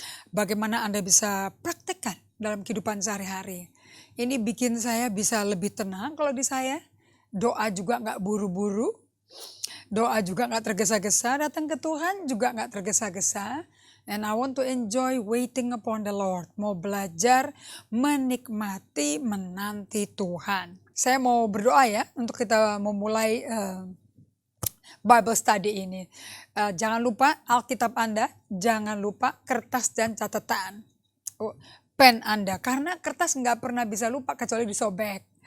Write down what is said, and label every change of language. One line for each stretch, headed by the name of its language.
Indonesian: Bagaimana Anda bisa praktekkan dalam kehidupan sehari-hari? Ini bikin saya bisa lebih tenang kalau di saya. Doa juga nggak buru-buru. Doa juga nggak tergesa-gesa. Datang ke Tuhan juga nggak tergesa-gesa.
English: And I want to enjoy waiting upon the Lord.
Indonesian: Mau belajar, menikmati, menanti Tuhan. Saya mau berdoa ya untuk kita memulai Bible study ini. Jangan lupa Alkitab Anda, jangan lupa kertas dan catatan. Pen Anda, karena kertas nggak pernah bisa lupa kecuali disobek.